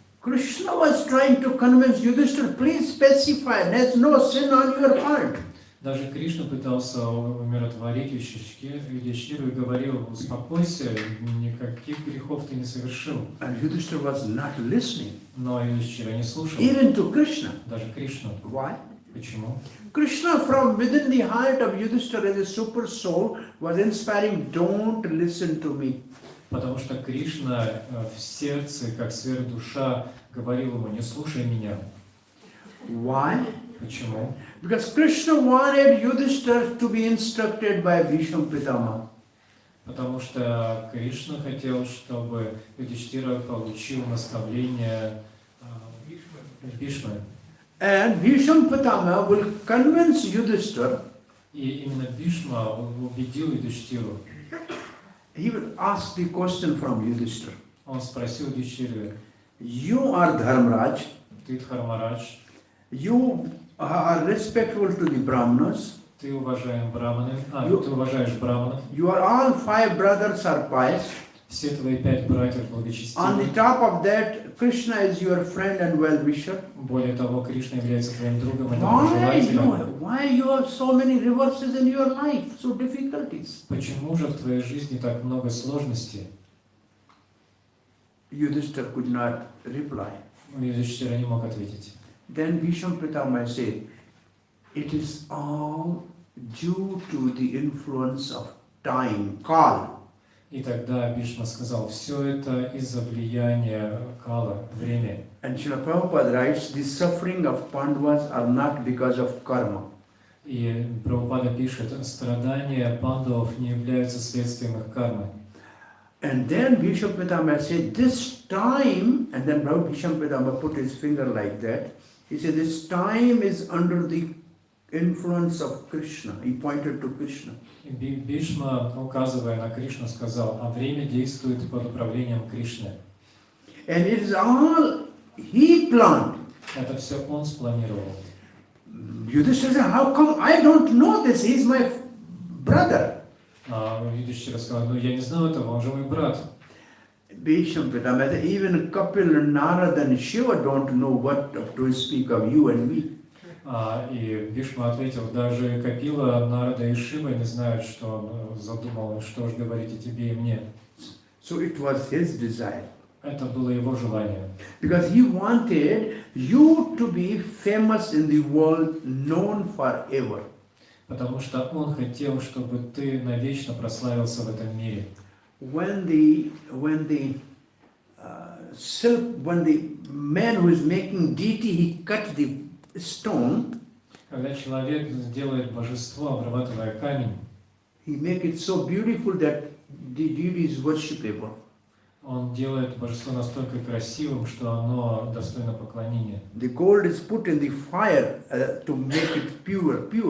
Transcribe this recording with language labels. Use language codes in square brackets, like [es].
[en] Krishna was trying to convince Yudhishthira, please specify, there's no sin on your part. [ru] Даже Кришна пытался умиротворить Юдхишthиру и говорил: успокойся, никаких грехов ты не совершил. [en] And Yudhishthira was not listening. [ru] Но Юдхишthира не слушал. [en] Even to Krishna. [ru] Даже Кришну. [en] Why? [ru] Почему? [en] Krishna from within the heart of Yudhishthira as a super soul was inspiring, don't listen to me. [ru] Потому что Кришна в сердце, как сверхдуша, говорил ему: не слушай меня. [en] Why? [ru] Почему? [en] Because Krishna wanted Yudhishthira to be instructed by Bhishma Pitama. [ru] Потому что Кришна хотел, чтобы Юдхиштира получил наставление Бхишмы. [en] And Bhishma Pitama will convince Yudhishthira. [ru] И именно Бхишма убедил Юдхиштиру. [en] He will ask the question from Yudhishthira. [ru] Он спросил Юдхиштиру: [en] You are Dharmaraj. [ru] ты Дхармарадж, [en] You are respectful to the Brahmanas. [ru] ты уважаешь браманов, Ю- ты уважаешь браманов, [en] You are all 5 brothers are pious. [ru] все твои 5 братьев [en] On the [ru] благочестивы. [en] top of that, Krishna is your friend and well-wisher. [ru] Более того, Кришна является твоим другом и [en] Why [ru] доброжелателем. [en] you have so many reverses in your life, so difficulties? [ru] Почему же в твоей жизни так много сложностей? [en] Yudhishthira could not reply. [ru] Юдхиштира не мог ответить. [en] Then Bhishma Pitama said, it is all due to the influence of time, Kal. [ru] И тогда Бхишма сказал: все это из-за влияния Кала, время. [en] And Srila Prabhupada writes, the suffering of Pandavas are not because of karma. [ru] И Прабхупада пишет: страдания пандавов не являются следствием их кармы. [en] And then Bhishma Pitama said, this time, and then Bhishma Pitama put his finger like that. He said, this time is under the influence of Krishna. He pointed to Krishna. [ru] И Бхишма, указывая на Кришну, сказал: а время действует под управлением Кришны. [en] And it is all he planned. [ru] Это все он спланировал. [en] Yudhishthira said, how come I don't know this? He's my brother. [ru] А Юдхиштира сказал: ну я не знаю этого, он же мой брат. [en] Bhishma Pitama said, even Kapil and Narada and Shiva don't know what to speak of you and me. [ru] И Бхишма ответил: даже Капила, Нарада и Шива не знают, что он задумал, что же говорить о тебе и мне. [en] So it was his desire. [ru] Это было его желание. [en] Because he wanted you to be famous in the world, known forever. [ru] Потому что он хотел, чтобы ты навечно прославился в этом мире. [en] When the man who is making deity, he cut the stone, [ru] Когда человек делает божество, обрабатывая камень, [en] he make it so beautiful that the deity is worshipable. [ru] он делает божество настолько красивым, что оно достойно поклонения. [en] The gold is put in the fire to make it pure.